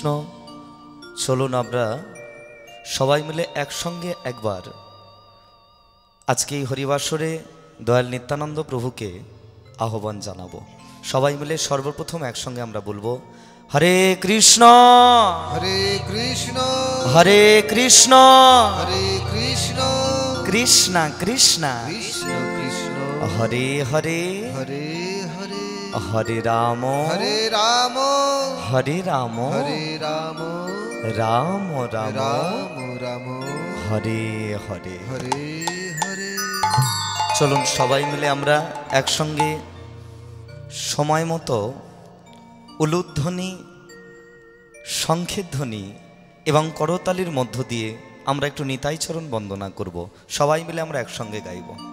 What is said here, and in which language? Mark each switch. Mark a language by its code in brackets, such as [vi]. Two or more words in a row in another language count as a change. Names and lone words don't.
[bn] চলুন আমরা সবাই মিলে একসঙ্গে একবার আজকে এই হরিবাসরে দয়াল নিত্যানন্দ প্রভুকে আহ্বান জানাবো। সবাই মিলে সর্বপ্রথম একসঙ্গে আমরা বলবো হরে কৃষ্ণ হরে কৃষ্ণ হরে কৃষ্ণ হরে কৃষ্ণ কৃষ্ণ কৃষ্ণ কৃষ্ণ কৃষ্ণ হরে হরে হরে হরে হরে রাম হরে রাম হরে রাম হরে রাম রাম রাম রাম রাম হরে হরে। হরে হরে চলুন সবাই মিলে আমরা একসঙ্গে সময় মতো উলুধ্বনি শঙ্খের ধ্বনি এবং করতালির মধ্য দিয়ে আমরা একটু নিতাই চরণ বন্দনা করব। সবাই মিলে আমরা একসঙ্গে গাইব।